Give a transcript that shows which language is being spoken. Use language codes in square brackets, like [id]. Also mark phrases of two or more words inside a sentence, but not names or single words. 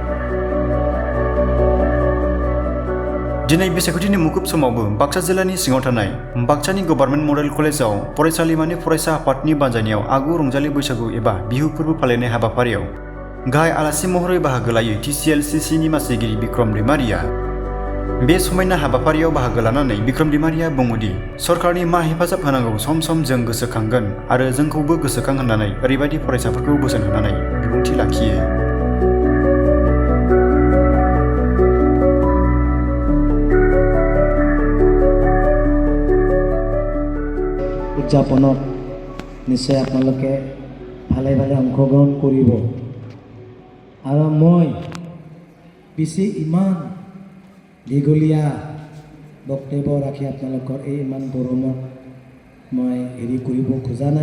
[brx] दिनै बिसायख'थिनि मुखुब समावबो बाक्सा जिल्लानि सिङाव थानाय बाक्सानि गभर्नमेन्ट मडेल कलेजाव फरायसालिमानि फरायसा आफादनि बानजायनायाव आगु रंजालि बैसागु एबा बिहु फोरबो फालिनाय हाबाफारियाव गाहाय आलासि महरै बाहागो लायो TCLCCनि मासिगिरि बिक्रम दैमारिया। बे समायना हाबाफारियाव बाहागो लानानै बिक्रम दैमारिया बुङोदि सरकारनि मा हेफाजाब होनांगौ सम सम जों गोसोखांगोन आरो जोंखौबो गोसोखां होननानै ओरैबायदि फरायसाफोरखौ बोसोन होनानै बिबुंथि लाखियो। [as] উদযাপনত নিশ্চয় আপোনালোকে ভালে ভালে অংশগ্ৰহণ কৰিব। আৰু মই বেছি ইমান দীঘলীয়া বক্তব্য ৰাখি আপোনালোকৰ এই ইমান গৰমত মই হেৰি কৰিব খোজা নাই।